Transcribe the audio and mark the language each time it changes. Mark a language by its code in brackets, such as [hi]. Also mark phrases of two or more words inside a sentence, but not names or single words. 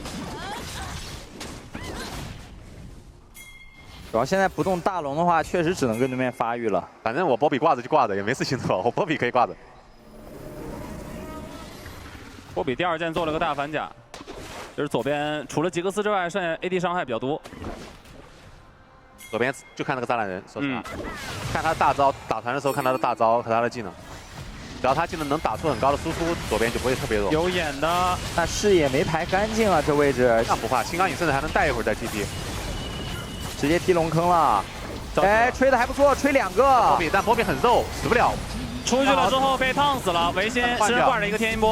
[zh] 主要現在不動大龍的話，確實只能跟對面發育了。反正我波比掛着就掛着，也沒事情做，我波比可以掛着。波比第2件做了個大反甲，就是左邊除了吉格斯之外，剩下 AD 傷害比較多。左邊就看那個炸彈人，說實話，看他大招打團的時候看他的大招和他的技能，只要他技能能打出很高的輸出，左邊就不會特別弱。有眼的，那視野沒排乾淨啊，這位置。那不怕，青剛你甚至還能帶一會兒再 TT。直接踢龍坑了，哎，吹的還不錯，吹2個。但波比很肉，死不了。出去了之後被燙死了，維新身上掛着一個天音波。